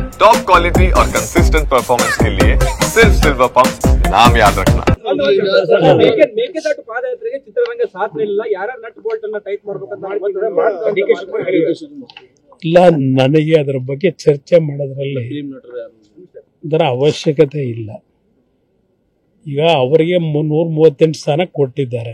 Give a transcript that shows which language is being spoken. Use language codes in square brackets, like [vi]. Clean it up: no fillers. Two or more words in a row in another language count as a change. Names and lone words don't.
[hi] टॉप क्वालिटी और कंसिस्टेंट परफॉर्मेंस के लिए सिर्फ सिल्वर पंप नाम याद रखना। [kn] ಮೇಕೆದಾಟು ಪಾದಯಾತ್ರೆಗೆ ಚಿತ್ರರಂಗ ಸಾಥ್ ನೀಡಲಿಲ್ಲ, ಯಾರು [en] nut bolt [kn] ಅನ್ನ ಟೈಟ್ ಮಾಡಬೇಕಂತ ಇಲ್ಲ. ನನಗೆ ಅದರ ಬಗ್ಗೆ ಚರ್ಚೆ ಮಾಡೋದ್ರಲ್ಲಿ ಅದರ ಅವಶ್ಯಕತೆ ಇಲ್ಲ. ಈಗ ಅವರಿಗೆ 138 ಸ್ಥಾನ ಕೊಟ್ಟಿದ್ದಾರೆ.